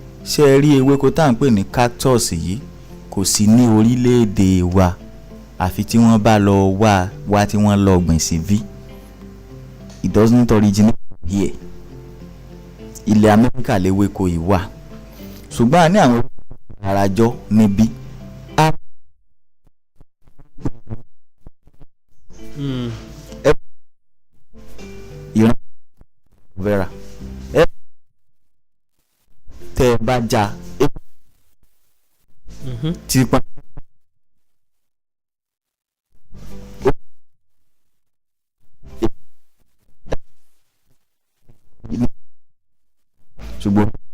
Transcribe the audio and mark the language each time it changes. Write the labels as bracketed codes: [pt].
[yo] Ṣé ẹ rí ewéko tá à ń pè ní cactus yìí kò sí ní orílẹ̀-èdè wa àfi tí wọ́n bá lọ wá tí wọ́n lọ gbìn sí bí. [en] It doesn't originate here. [yo] Ilẹ̀ Amẹ́ríkà léwéko yìí wà ṣùgbọ́n a ní àwọn àràjọ níbí. Ìran vera tẹ́ ẹ bá já tí pa ṣùgbọ́n